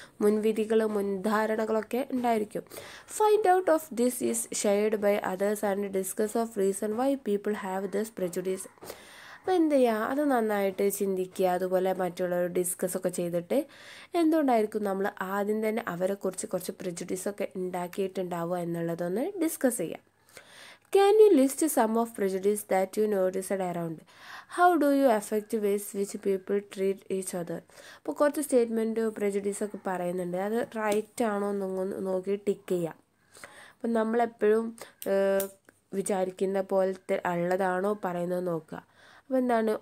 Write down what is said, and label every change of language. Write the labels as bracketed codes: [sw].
[ml] മുൻവിധികൾ, മുൻധാരണകളൊക്കെ ഉണ്ടായിരിക്കും. [en] Find out of this is shared by others and discuss of reason why people have this prejudice. [ml] അപ്പോൾ എന്ത് ചെയ്യുക? അത് നന്നായിട്ട് ചിന്തിക്കുക. അതുപോലെ മറ്റുള്ളവർ ഡിസ്കസൊക്കെ ചെയ്തിട്ട് എന്തുകൊണ്ടായിരിക്കും നമ്മൾ ആദ്യം തന്നെ അവരെക്കുറിച്ച് കുറച്ച് പ്രെജുഡീസൊക്കെ ഉണ്ടാക്കിയിട്ടുണ്ടാവുക എന്നുള്ളതൊന്ന് ഡിസ്കസ് ചെയ്യാം. [en] Can you list some of prejudice that you noticed around? How do you affect ways which people treat each other? [ml] അപ്പോൾ കുറച്ച് സ്റ്റേറ്റ്മെൻറ്റ് പ്രെജുഡീസൊക്കെ പറയുന്നുണ്ട്. അത് റൈറ്റ് ആണോ എന്നൊന്ന് നോക്കി ടിക്ക് ചെയ്യാം. അപ്പം നമ്മളെപ്പോഴും വിചാരിക്കുന്ന പോലത്തെ ഉള്ളതാണോ പറയുന്നത് നോക്കുക. അപ്പോൾ എന്താണ്?